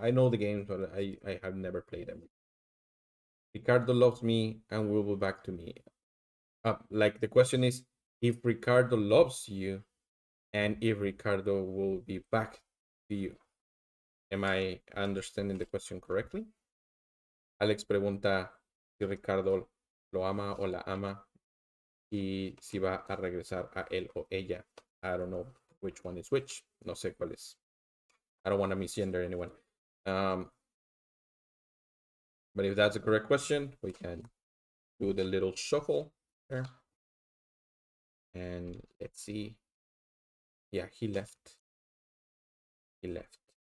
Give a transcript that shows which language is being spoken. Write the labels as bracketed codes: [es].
[en] I know the games, but I have never played them. Ricardo loves me and will be back to me. Like the question is, if Ricardo loves you, and if Ricardo will be back to you. Am I understanding the question correctly? [es] Alex pregunta si Ricardo lo ama o la ama y si va a regresar a él o ella. [en] I don't know which one is which. [es] No sé cuál es. [en] I don't want to misgender anyone. But if that's a correct question, we can do the little shuffle there. And let's see. Yeah, he left. He left.